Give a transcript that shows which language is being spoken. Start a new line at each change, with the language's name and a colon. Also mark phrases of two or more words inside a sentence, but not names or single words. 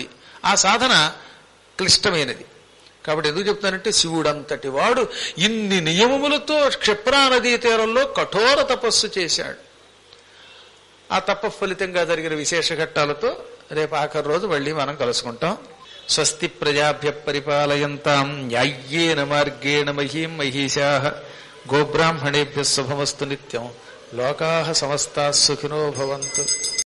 Telugu: ఆ సాధన క్లిష్టమైనది. కాబట్టి ఎందుకు చెప్తానంటే శివుడంతటి వాడు ఇన్ని నియమములతో క్షిప్రా నదీ తీరంలో కఠోర తపస్సు చేశాడు. ఆ తప ఫలితంగా జరిగిన విశేష ఘట్టాలతో రేపు ఆఖరి రోజు మళ్ళీ మనం కలుసుకుంటాం.
Sanskrit: స్వస్తి ప్రజాభ్య పరిపాలయంతాం న్యాయ్యేన మార్గేణ మహీం మహీషాః గోబ్రాహ్మణేభ్యః శుభమస్తు నిత్యం. లోకాః సమస్తాః సుఖినో భవంతు.